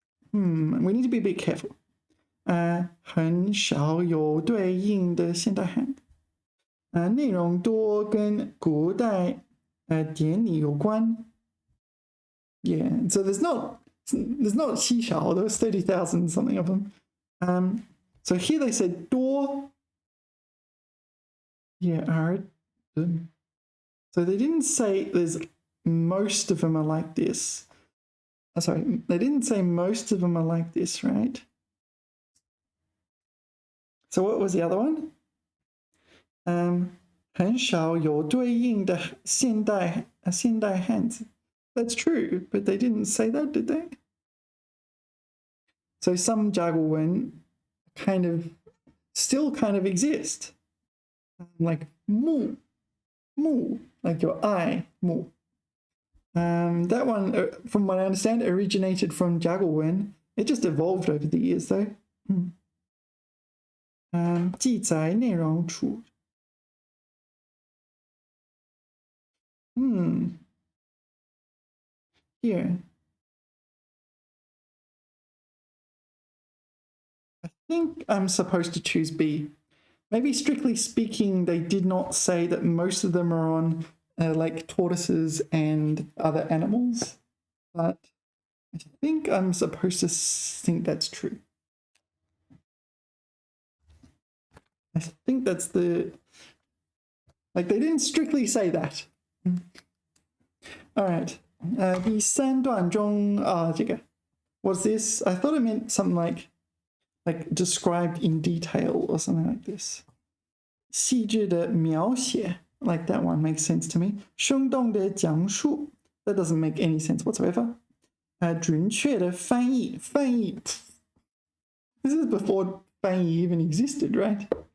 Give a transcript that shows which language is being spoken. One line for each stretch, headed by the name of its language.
English: We need to be a bit careful.
Chinese: 很少有对应的现代汉。内容多跟古代典礼有关。
English: Yeah, so there's not 稀少, there was 30,000 something of them. So here they said 多. Yeah, so they didn't say there's most of them are like this. Sorry, they didn't say most of them are like this, right? So what was the other one?
Chinese: 很少有对应的现代汉字。
English: That's true, but they didn't say that, did they? So some jaguwen still kind of exist. Like mu, like your eye, mu. That one, from what I understand, originated from jaguwen. It just evolved over the years, though.
Chinese: 记载内容处。
English: Here. I think I'm supposed to choose B. Maybe strictly speaking, they did not say that most of them are on like tortoises and other animals, but I think I'm supposed to think that's true. I think that's they didn't strictly say that. All right.
Chinese: 第三段中这个
English: what's this? I thought it meant something like described in detail or something like this.
Chinese: 细致的描写
English: like that one makes sense to me.
Chinese: 生动的讲述
English: that doesn't make any sense whatsoever.
Chinese: 准确的翻译
English: This is before 翻译 even existed, right?